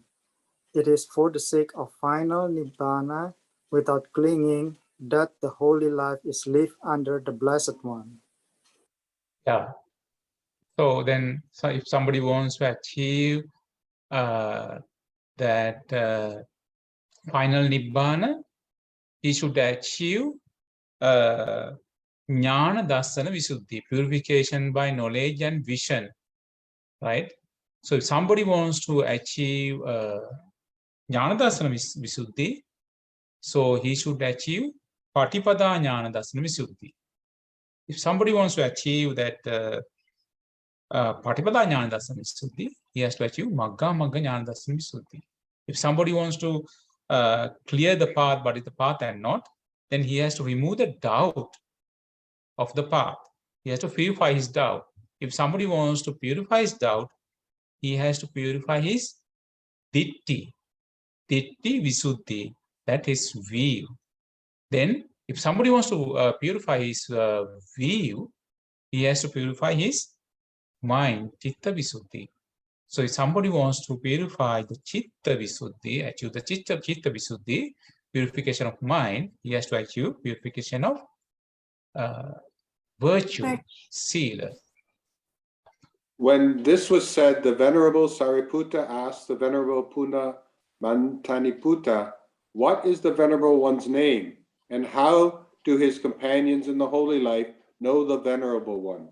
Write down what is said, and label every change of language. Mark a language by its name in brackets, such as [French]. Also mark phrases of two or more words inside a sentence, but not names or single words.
[English] It is for the sake of final nibbana without clinging that the holy life is lived under the Blessed One. Yeah. So then, if somebody wants to achieve that final nibbana, he should achieve [Pali] jnana dassana visuddhi, [English] purification by knowledge and vision, right? So if somebody wants to achieve [Pali] jnana dassana visuddhi, [English] so he should achieve [Pali] patipada jnana dassana visuddhi. [English] If somebody wants to achieve that [Pali] patipada jnana dassana visuddhi, [English] he has to achieve [Pali] magga jnana dassana visuddhi. [English] If somebody wants to clear the path, but it's the path and not, then he has to remove the doubt of the path. He has to purify his doubt. If somebody wants to purify his doubt, he has to purify his [Pali] ditti visuddhi, [English] that is view. Then, if somebody wants to purify his view, he has to purify his mind, [Pali] chitta visuddhi. [English] So if somebody wants to purify the [Pali] chitta visuddhi, [English] achieve the [Pali] chitta visuddhi, [English] purification of mind, he has to achieve purification of virtue, sila. When this was said, the Venerable Sariputta asked the Venerable Puna Mantaniputta, "What is the Venerable One's name, and how do his companions in the holy life know the Venerable One?"